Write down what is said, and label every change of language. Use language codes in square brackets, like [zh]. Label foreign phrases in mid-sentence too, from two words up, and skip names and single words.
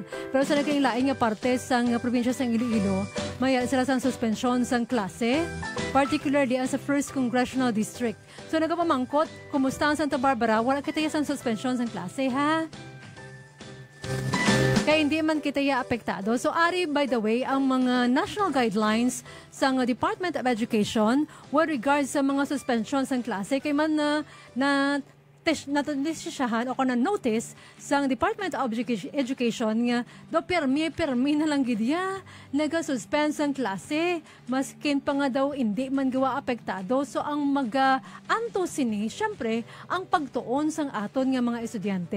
[hil] Pero sa naging laing nga parte sa probinsya sa Iloilo, may sila sa suspensyon sa klase, particularly ang sa 1st Congressional District. So, nagapamangkot, kumusta ang Santa Barbara? Wala kita sa suspensyon sa klase, ha? Kaya hindi man kita apektado. So, ari, [en] by the way, [hil] ang mga [en] national guidelines [hil] sa Department of Education [en] with regards [hil] sa mga suspension sa klase, kay man natisyahan o na notice sa Department of Education nga do permi na lang gidya naga-suspend sa klase maskin pa nga daw hindi man gawa apektado. So ang mag-anto sini syempre ang pagtuon sang aton nga mga estudyante.